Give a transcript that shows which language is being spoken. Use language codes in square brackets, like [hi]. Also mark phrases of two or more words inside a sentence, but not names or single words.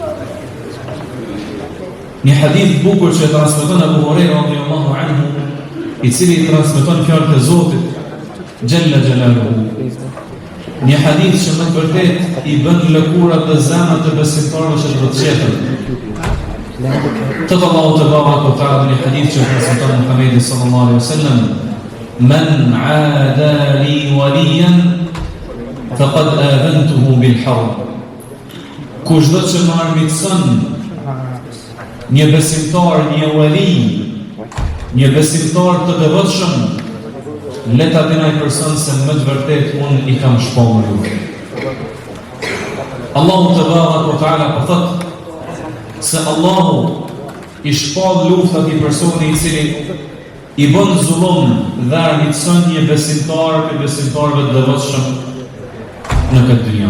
[sq] Një hadith bukur që transmeton Abu Huraira [ar] رضي الله عنه, [sq] i cili i transmeton fjalët e Zotit [ar] جل جلاله. [sq] Një hadith që më të vërtet i bën lëkurat dhe zemrat e besimtarëve që do të qeten. Thot Allahu [ar] تبارك وتعالى [sq] në hadith që transmeton Muhamedi [ar] صلى الله عليه وسلم: "من عادى لي وليا فقد آذنته بالحرب." [sq] Kush do të më armiqson një besimtar, një wali, një besimtar të devotshëm, le ta dinë ai person se më të vërtet unë i kam shpallur ju. Allahu [ar] تبارك وتعالى [sq] po thot se Allahu i shpall luftat i personi i cili i bën zullum dhe armiqson një besimtar për besimtarëve të devotshëm në këtë dynjë.